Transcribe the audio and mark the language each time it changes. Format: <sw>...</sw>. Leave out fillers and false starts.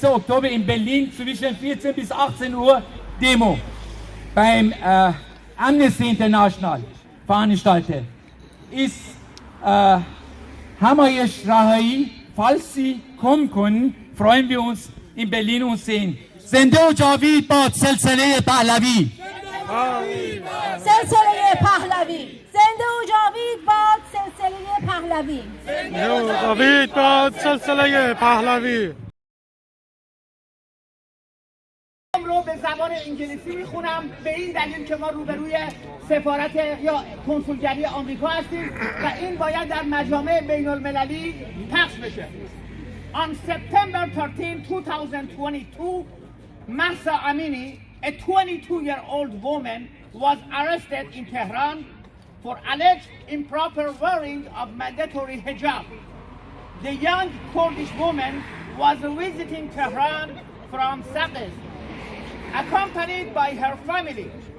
<de>Oktober in Berlin zwischen 14 bis 18 Uhr Demo beim Amnesty International veranstaltet. Ist Hamayesh Rahai, falls Sie kommen können, freuen wir uns</de> <fa>این برلین حسین. زنده و جاوید باد سلسله پهلوی. سلسله پهلوی. زنده و جاوید باد سلسله پهلوی. زنده و جاوید باد سلسله پهلوی. رو به زبان انگلیسی میخونم به این دلیل که ما روبروی سفارت یا کنسولگری آمریکا هستیم و این باید در مجامع بین المللی پخش بشه.</fa> <en>On September 13, 2022, Mahsa Amini, a 22-year-old woman, was arrested in Tehran for alleged improper wearing of mandatory hijab. The young Kurdish woman was visiting Tehran from Saqqez, accompanied by her family.</en>